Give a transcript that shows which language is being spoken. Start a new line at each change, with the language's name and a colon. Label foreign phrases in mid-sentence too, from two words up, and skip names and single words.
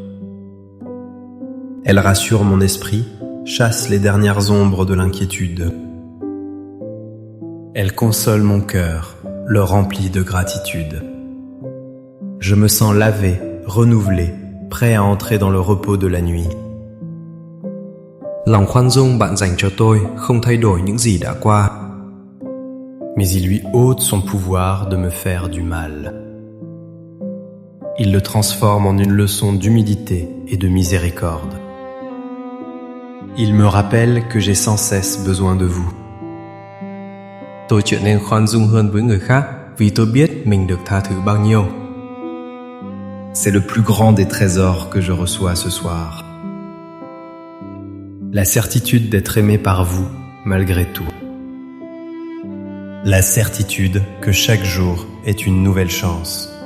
French: Elle rassure mon esprit, chasse les dernières ombres de l'inquiétude. Elle console mon cœur, le remplit de gratitude. Je me sens lavé, renouvelé, prêt à entrer dans le repos de la nuit.
Vietnamese: Lòng khoan dung bạn dành cho tôi không thay đổi những gì đã qua.
French: Mais il lui ôte son pouvoir de me faire du mal. Il le transforme en une leçon d'humilité et de miséricorde. Il me rappelle que j'ai sans cesse besoin de vous.
Vietnamese: Tôi trở nên khoan dung hơn với người khác vì tôi biết mình được tha thứ bao nhiêu.
French: C'est le plus grand des trésors que je reçois ce soir. La certitude d'être aimé par vous, malgré tout. La certitude que chaque jour est une nouvelle chance.